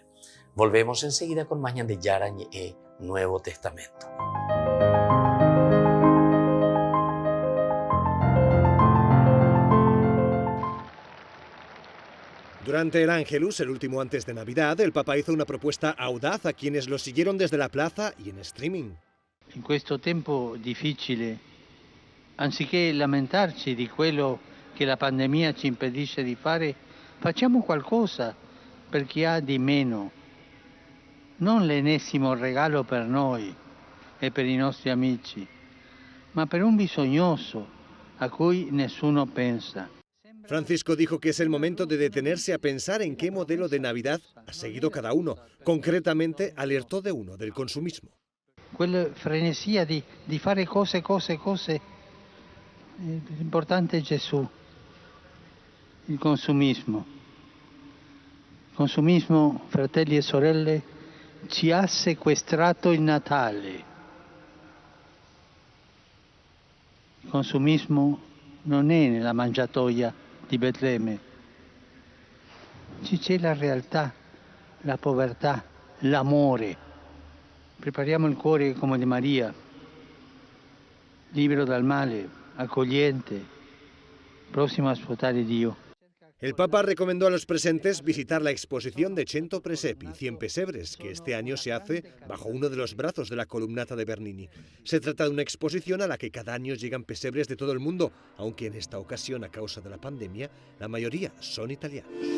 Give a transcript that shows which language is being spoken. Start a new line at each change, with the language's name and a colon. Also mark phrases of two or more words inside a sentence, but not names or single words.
Spanish: Volvemos enseguida con más de Yarañe Nuevo Testamento. Durante el Ángelus, el último antes de Navidad, el Papa hizo una propuesta audaz a quienes lo siguieron desde la plaza y en streaming.
Italian: In questo tempo difficile, anziché lamentarci di quello che la pandemia ci impedisce di fare, facciamo qualcosa per chi ha di meno. Non l'ennesimo regalo per noi e per i nostri amici, ma per un bisognoso a cui nessuno pensa.
Spanish: Francisco dijo que es el momento de detenerse a pensar en qué modelo de Navidad ha seguido cada uno. Concretamente, alertó de uno, del consumismo.
Italian: Quella frenesia di fare cose. L'importante è Gesù. Il consumismo. Il consumismo, fratelli e sorelle, ci ha sequestrato il Natale. Il consumismo non è nella mangiatoia di Betlemme. Ci c'è la realtà, la povertà, l'amore. Prepariamo il cuore come di Maria, libero dal male, accogliente, próximo a ascoltare Dio.
Spanish: El Papa recomendó a los presentes visitar la exposición de Cento Presepi, 100 pesebres, que este año se hace bajo uno de los brazos de la columnata de Bernini. Se trata de una exposición a la que cada año llegan pesebres de todo el mundo, aunque en esta ocasión, a causa de la pandemia, la mayoría son italianos.